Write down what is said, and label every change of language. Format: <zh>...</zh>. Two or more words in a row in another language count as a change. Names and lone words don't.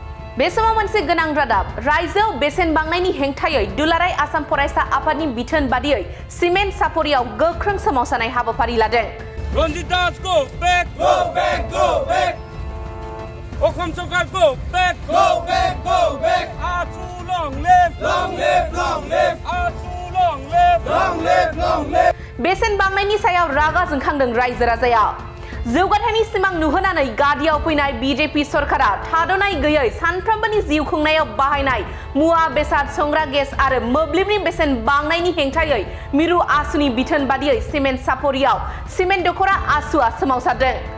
<brx>बे समाव मोनसे गोनां रादाब रायजोआव बेसेन बांनायनि हेंथायै दुलाराय आसाम फरायसा आफादनि बिथोन बादियै सिमेन्ट सापरियाव गोख्रों सोमावसारनाय हाबाफारि लादों।</brx> <en>रंजित दास go back go back go back Okham Sarkar go back go back go back Aasu long live Aasu long live</en> <brx>बेसेन बांनायनि सायाव रागा जोंखांदों रायजो राजाया। जौगाथायनि सिमां नुहोनानै गादियाव फैनाय बीजेपी सरकारा थाद'नाय गैयै सानफ्रोमबोनि जिउ खुंनायाव बाहायनाय मुवा बेसाद संग्रा गेस आरो मोब्लिबनि बेसेन बांनायनि हेंथायै मिरु आसुनि बिथोन बादियै सिमेन्ट सापरियाव सिमेन्ट दख'रा आसुआ सोमावसारदों।</brx>